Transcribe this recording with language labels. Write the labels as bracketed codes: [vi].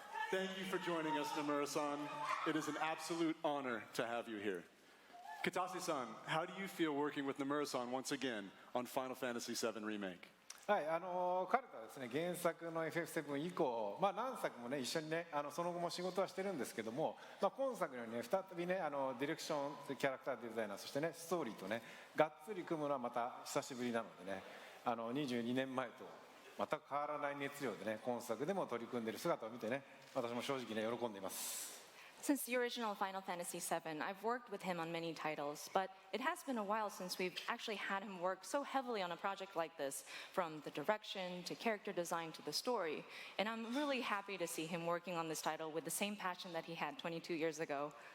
[en] Thank you for joining us, Nomura-san. It is an absolute honor to have you here. Katase-san, how do you feel working with Nomura-san once again on Final Fantasy VII Remake? [ja] はい、彼とはですね、原作の FF7 以降、何作もね、一緒にね、その後も仕事はしてるんですけども、今作のようにね、再びね、ディレクション、キャラクターデザイナー、そしてね、ストーリーとね、がっつり組むのはまた久しぶりなのでね、22年前と全く変わらない熱量でね、今作でも取り組んでいる姿を見てね、私も正直ね、喜んでいます。 [en] Since the original Final Fantasy VII, I've worked with him on many titles, but it has been a while since we've actually had him work so heavily on a project like this, from the direction to character design to the story. And I'm really happy to see him working on this title with the same passion that he had 22 years ago.